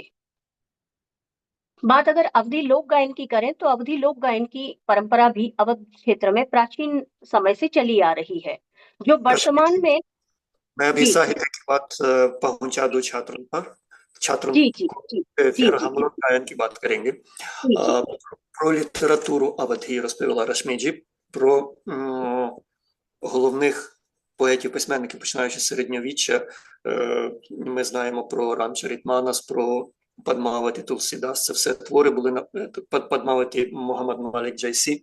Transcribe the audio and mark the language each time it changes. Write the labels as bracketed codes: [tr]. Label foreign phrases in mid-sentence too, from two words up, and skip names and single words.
[hi] बात अगर अवधि लोक गायन की करें तो अवधि लोक गायन की परंपरा भी अवध क्षेत्र में प्राचीन समय से चली आ रही है, जो वर्तमान में मैं भी जी साहित्य की बात पहुंचा दूं छात्रों जी जी को, जी जी फिर जी हम लोग गायन की बात करेंगे. जी जी [uk] Про літературу Авадії розповіла Рашміджі, про головних поетів-письменників, починаючи з середньовіччя. Ми знаємо про Рамчарітманас, про Падмаваті Тулсідас. Це все твори були Падмаваті Мухаммад Малік Джайсі.